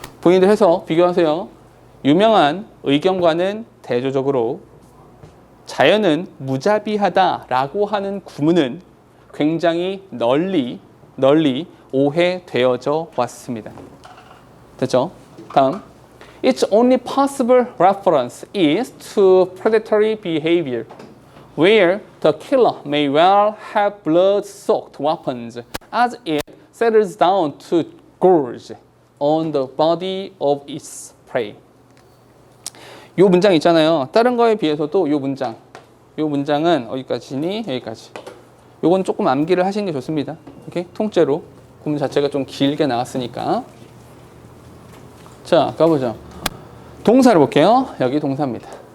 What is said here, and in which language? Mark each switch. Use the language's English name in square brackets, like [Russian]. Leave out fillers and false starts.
[Korean] 본인들 해서 비교하세요. 유명한 의견과는 대조적으로 자연은 무자비하다라고 하는 구문은 굉장히 널리 오해되어져 왔습니다. 됐죠? 다음. [English] Its only possible reference is to predatory behavior, where the killer may well have blood-soaked weapons as it settles down to gorge on the body of its prey. [Korean] 이 문장 있잖아요. 다른 거에 비해서도 이 문장은 어디까지니? 여기까지. 요건 조금 암기를 하시는 게 좋습니다. 오케이? 통째로. 구문 자체가 좀 길게 나왔으니까. 자, 가보죠. 동사를 볼게요. 여기 동사입니다.